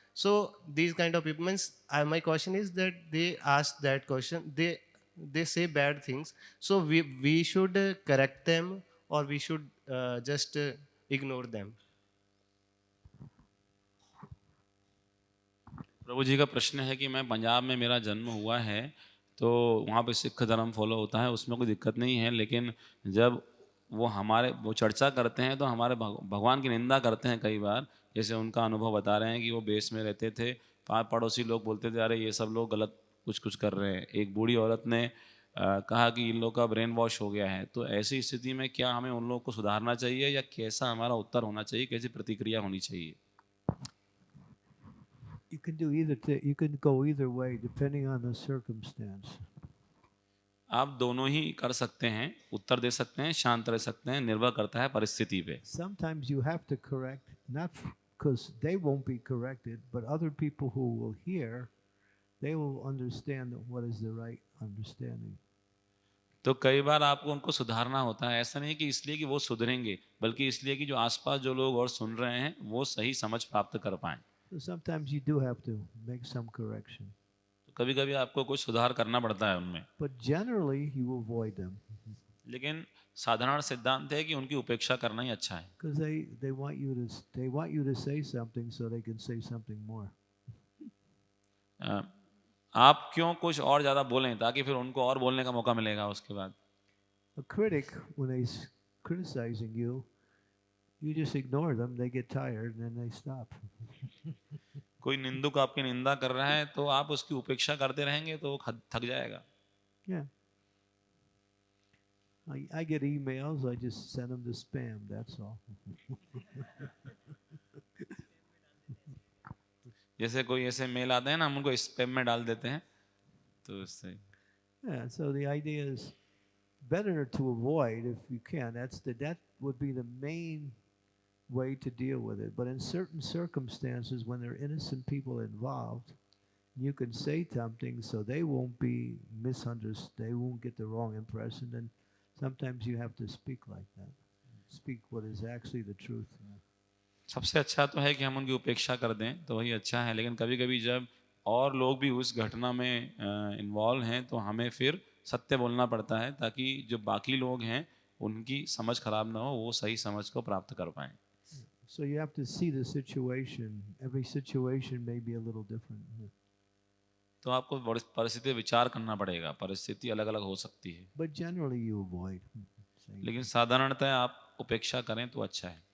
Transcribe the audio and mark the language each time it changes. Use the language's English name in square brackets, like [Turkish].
[English] So these kind of people means my question is that they ask that question, they say bad things, so we should correct them, or we should just ignore them. [Hindi] प्रभु जी का प्रश्न है कि मैं पंजाब में मेरा जन्म हुआ है, तो वहाँ पे सिख धर्म फॉलो होता है, उसमें कोई दिक्कत नहीं है, लेकिन जब वो चर्चा करते हैं तो हमारे भगवान की निंदा करते हैं कई बार। जैसे उनका अनुभव बता रहे हैं कि वो बेस में रहते थे, पड़ोसी लोग बोलते थे अरे ये सब लोग गलत कुछ कर रहे हैं। एक बूढ़ी औरत ने कहा कि इन लोग का ब्रेन वॉश हो गया है। तो ऐसी स्थिति में क्या हमें उन लोगों को सुधारना चाहिए, या कैसा हमारा उत्तर होना चाहिए, कैसी प्रतिक्रिया होनी चाहिए? [English] You can do you can go either way depending on the circumstance. [Hindi] आप दोनों ही कर सकते हैं, उत्तर दे सकते हैं, शांत रह सकते हैं, निर्भर करता है परिस्थिति पे। [English] Sometimes you have to correct, not because they won't be corrected, but other people who will hear, they will understand what is the right understanding. [Hindi] तो कई बार आपको उनको सुधारना होता है। ऐसा नहीं कि इसलिए कि वो सुधरेंगे, बल्कि इसलिए कि जो आसपास जो लोग और सुन रहे हैं वो सही समझ प्राप्त कर पाएं। [English] So sometimes you do have to make some correction. [Hindi] तो कभी-कभी आपको कुछ सुधार करना पड़ता है उनमें। [English] But generally you avoid them. [Hindi] लेकिन साधारण सिद्धांत है कि उनकी उपेक्षा करना ही अच्छा है। [English] Because they want you to say something so they can say something more. [Hindi] आप क्यों कुछ और ज़्यादा बोलें ताकि फिर उनको और बोलने का मौका मिलेगा उसके बाद। [English] A critic, when he's criticizing you, you just ignore them, they get tired and then they stop. [Hindi] कोई निंदक आपकी निंदा कर रहा है तो आप उसकी उपेक्षा करते रहेंगे तो वो थक जाएगा। [English] Yeah. I get emails, I just send them to spam, that's all. [Hindi] जैसे कोई ऐसे मेल आते हैं ना, हम उनको स्पैम में डाल देते हैं, तो इससे। [English] Yeah, so the idea is better to avoid if you can. That would be the main way to deal with it. But in certain circumstances, when there are innocent people involved, you can say something so they won't be misunderstood, they won't get the wrong impression, and sometimes you have to speak like that. Speak what is actually the truth. [Hindi] सबसे अच्छा तो है कि हम उनकी उपेक्षा कर दें, तो वही अच्छा है। लेकिन कभी-कभी जब और लोग भी उस घटना में इन्वॉल्व हैं तो हमें फिर सत्य बोलना पड़ता है, ताकि जो बाकी लोग हैं उनकी समझ खराब ना हो, वो सही समझ को प्राप्त कर पाएं। [English] So you have to see the situation. Every situation may be a little different. [Hindi] तो आपको परिस्थिति विचार करना पड़ेगा, परिस्थिति अलग-अलग हो सकती है। [English] But generally you avoid. [Hindi] लेकिन साधारणतः आप उपेक्षा करें तो अच्छा है।